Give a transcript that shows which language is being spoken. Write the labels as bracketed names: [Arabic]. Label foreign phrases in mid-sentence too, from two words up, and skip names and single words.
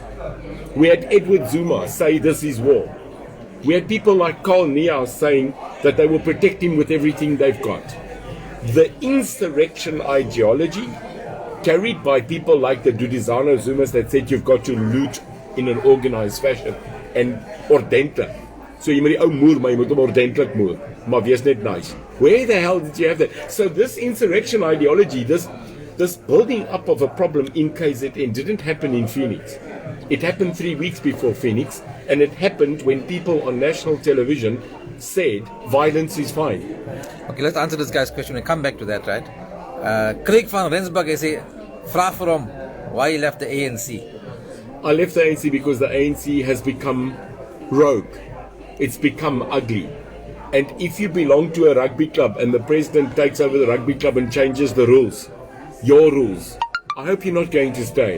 [English] We had Edward Zuma say this is war. We had people like Carl Niehaus saying that they will protect him with everything they've got. The insurrection ideology carried by people like the Dudizano Zumas that said you've got to loot in an organized fashion and ordentlik. So you [Afrikaans] moet die ou moer, maar jy moet hom ordentlik moer. Maar wees net nice. [English] Where the hell did you have that? So this insurrection ideology, this building up of a problem in KZN didn't happen in Phoenix. It happened 3 weeks before Phoenix, and it happened when people on national television said violence is fine. Okay, let's answer this guy's question and come back to that, right? Craig van Rensburg, I say, [Afrikaans] vraag vir hom [English] why he left the ANC. I left the ANC because the ANC has become rogue. It's become ugly. And if you belong to a rugby club and the president takes over the rugby club and changes the rules, your rules, I hope you're not going to stay.